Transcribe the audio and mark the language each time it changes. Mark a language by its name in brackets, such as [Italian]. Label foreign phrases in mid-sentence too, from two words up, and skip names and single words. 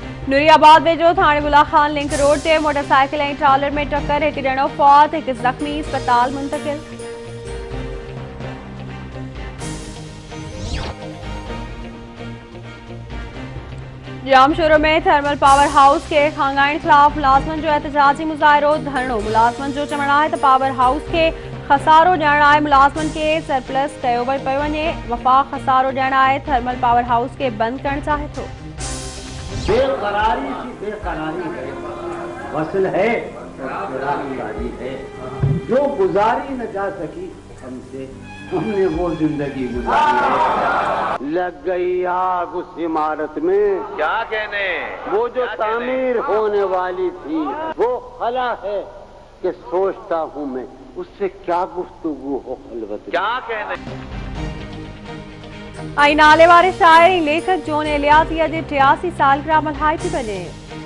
[Sindhi] नूरियाबाद में जो थाने बुला खान लिंक रोड से मोटरसाइकिल ऐं ट्रॉलर में टक्कर, एक ॼणो फौत, एक जख्मी अस्पताल मुंतकिल। जामशोरो में थर्मल पावर हाउस के खांगाइण खिलाफ मुलाज़िमनि जो एहतजाजी मुज़ाहिरो धरणो। मुलाज़िमनि जो चवणु आहे त पावर हाउस खे खसारो ॾियण लाइ मुलाज़िमनि खे सरप्लस कयो पियो वञे। वफ़ाक़ खसारो ॾियण आहे, थर्मल पावर हाउस खे बंदि करणु चाहे थो। [Urdu] بیقراری سی بیقراری ہے، وصل ہے ہے، جو گزاری نہ جا سکی ہمسے، ہمنے وہ زندگی گزاری ہے. لگ گئی آگ اس عمارت میں, کیا کہنے, وہ جو تعمیر ہونے والی تھی، وہ خلا ہے کہ سوچتا ہوں میں اس سے کیا گفتگو ہو خلوت. کیا کہنے. [Sindhi] नाले वारे शाइर लेखक जोन एलियाती अॼु 83 सालगिरह मल्हाई थी वञे।